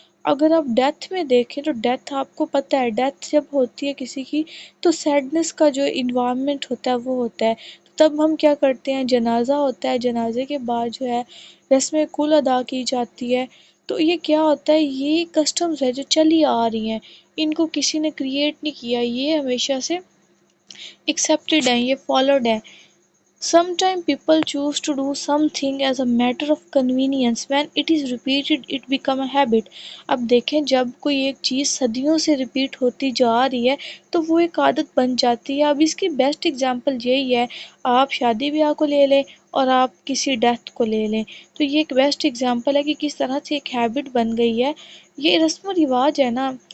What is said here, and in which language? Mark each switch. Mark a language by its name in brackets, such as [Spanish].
[Urdu] اگر آپ ڈیتھ میں دیکھیں تو ڈیتھ آپ کو پتہ ہے، ڈیتھ جب ہوتی ہے کسی کی تو سیڈنس کا جو انوائرمنٹ ہوتا ہے وہ ہوتا ہے، تب ہم کیا کرتے ہیں، جنازہ ہوتا ہے، جنازے کے بعد جو ہے رسم کل ادا کی جاتی ہے۔ تو یہ کیا ہوتا ہے، یہ کسٹمز ہے جو چلی آ رہی ہیں، ان کو کسی نے کریٹ نہیں کیا، یہ ہمیشہ سے ایکسیپٹڈ ہیں، یہ فالوڈ ہیں۔ [English] Sometimes people choose to do something as a matter of convenience. When it is repeated, it become a habit. [Urdu] اب دیکھیں جب کوئی ایک چیز صدیوں سے ریپیٹ ہوتی جا رہی ہے تو وہ ایک عادت بن جاتی ہے۔ اب اس کی بیسٹ اگزامپل یہی ہے، آپ شادی بیاہ کو لے لیں اور آپ کسی ڈیتھ کو لے لیں، تو یہ ایک بیسٹ اگزامپل ہے کہ کس طرح سے ایک ہیبٹ بن گئی ہے۔ یہ رسم و رواج ہے نا،